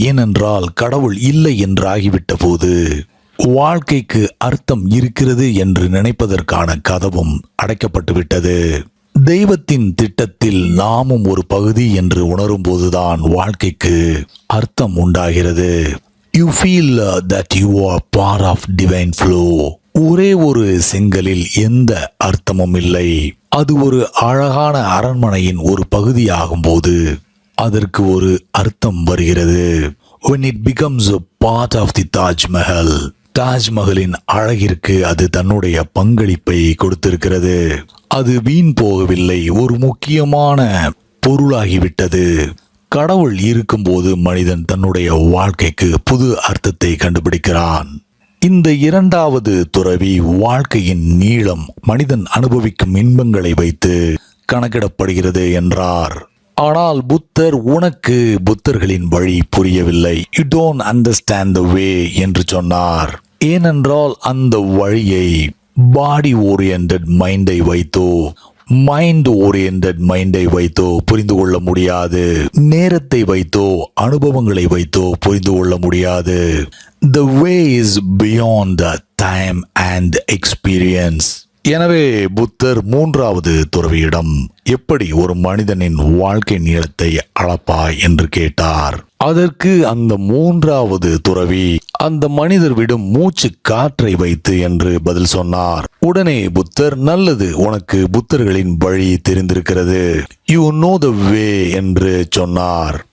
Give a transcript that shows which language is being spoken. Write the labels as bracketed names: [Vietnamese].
[Tamil] ஏனென்றால் கடவுள் இல்லை என்றாகிவிட்ட போது வாழ்க்கைக்கு அர்த்தம் இருக்கிறது என்று நினைப்பதற்கான கதவும் அடைக்கப்பட்டு விட்டது. தெய்வத்தின் திட்டத்தில் நாமும் ஒரு பகுதி என்று உணரும் போதுதான் வாழ்க்கைக்கு அர்த்தம் உண்டாகிறது. [English] You feel that you are part of divine flow. [Tamil] ஒரே ஒரு செங்கலில் எந்த அர்த்தமும் இல்லை. அது ஒரு அழகான அரண்மனையின் ஒரு பகுதியாகும் போது அதற்கு ஒரு அர்த்தம் வருகிறது. [English] When it becomes a part of the Taj Mahal. [Tamil] தாஜ்மஹலின் அழகிற்கு அது தன்னுடைய பங்களிப்பை கொடுத்திருக்கிறது. அது வீண் போகவில்லை, ஒரு முக்கியமான பொருளாகிவிட்டது. கடவுள் இருக்கும்போது மனிதன் தன்னுடைய வாழ்க்கைக்கு புது அர்த்தத்தை கண்டுபிடிக்கிறான். இந்த இரண்டாவது துறவி வாழ்க்கையின் நீளம் மனிதன் அனுபவிக்கும் இன்பங்களை வைத்து கணக்கிடப்படுகிறது என்றார். ஆனால் புத்தர், உனக்கு புத்தர்களின் வழி புரியவில்லை, [English] you don't understand the way [Tamil] என்று சொன்னார். ஏனென்றால் அந்த வழியை பாடி ஓரியன்டட் மைண்டை வைத்தோ, மைண்ட் ஓரியன்டட் மைண்டை வைத்தோ புரிந்து கொள்ள முடியாது. நேரத்தை வைத்தோ, அனுபவங்களை வைத்தோ புரிந்து கொள்ள முடியாது. [English] The way is beyond time and experience. [Tamil] எனவே புத்தர் மூன்றாவது துறவியிடம் எப்படி ஒரு மனிதனின் வாழ்க்கை நீளத்தை அளப்பாய் என்று கேட்டார். அதற்கு அந்த மூன்றாவது துறவி அந்த மனிதர் விடும் மூச்சு காற்றை வைத்து என்று பதில் சொன்னார். உடனே புத்தர், நல்லது, உனக்கு புத்தர்களின் வழி தெரிந்திருக்கிறது, [English] you know the way [Tamil] என்று சொன்னார்.